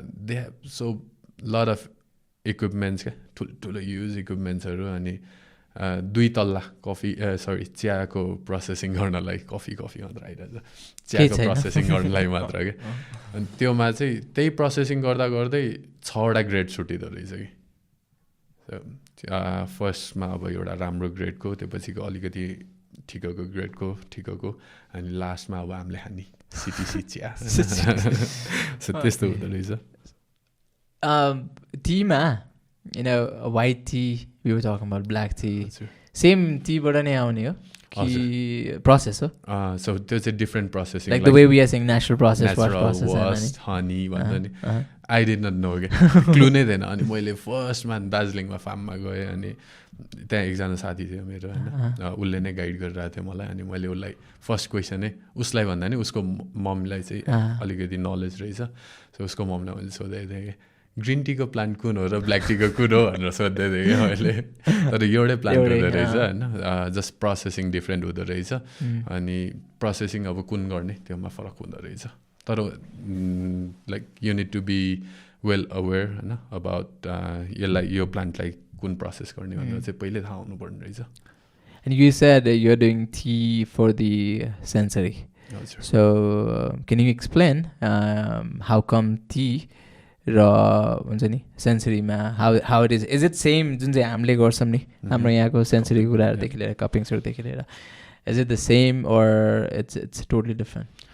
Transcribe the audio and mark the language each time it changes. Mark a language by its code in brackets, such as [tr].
[en] they have so lot of equipments [ne] क्या ठुल्ठुलो use इक्विपमेन्ट्सहरू अनि 2 तल्ला कफी चियाको प्रोसेसिङ गर्नलाई कफी मात्र आइरहेछ चियाको प्रोसेसिङ गर्नलाई मात्र क्या अनि त्योमा चाहिँ त्यही प्रोसेसिङ गर्दा गर्दै 6वटा ग्रेड छुटिँदो रहेछ कि फर्स्टमा अब एउटा राम्रो ग्रेडको त्यसपछिको अलिकति ठिकको अनि लास्टमा अब हामीले खाने सिटिसी चिया सो त्यस्तो हुँदो रहेछ टीमा white tea [en] we were talking about black tea [ne] same tea बाट नै आउने हो कि प्रोसेस हो सो त्यो चाहिँ different processing [en] like the way we are saying natural process [ne] vast honey भन्छ नि [en] I did not know [ne] के क्लु नै थिएन अनि मैले फर्स्टमा दार्जिलिङमा फार्ममा गएँ अनि त्यहाँ एकजना साथी थियो मेरो होइन उसले नै गाइड गरिरहेको थियो मलाई अनि मैले उसलाई फर्स्ट क्वेसनै उसलाई भन्दा नि उसको मम्मीलाई चाहिँ अलिकति नलेज रहेछ सो उसको मम्मीलाई मैले सोधेको थिएँ कि ग्रिन टीको प्लान्ट कुन हो र ब्ल्याक टीको कुन हो भनेर सोध्दै थिएँ कि मैले तर एउटै प्लान्ट हुँदो रहेछ होइन जस्ट प्रोसेसिङ डिफ्रेन्ट हुँदो रहेछ अनि प्रोसेसिङ अब कुन गर्ने त्योमा फरक हुँदो रहेछ तर [en] like you need to be well aware [ne] होइन अबाउट यसलाई यो प्लान्टलाई कुन प्रोसेस गर्ने भनेर चाहिँ पहिले थाहा हुनुपर्ने रहेछ [en] And you said you're doing tea for the sensory. Sure. So can you explain how come tea [ne] हुन्छ नि सेन्सरीमा [en] how it is it same [ne] जुन चाहिँ हामीले गर्छौँ नि हाम्रो यहाँको सेन्सरी कुराहरूदेखि लिएर कपिङ्सहरूदेखि लिएर [en] is it the same or it's totally different?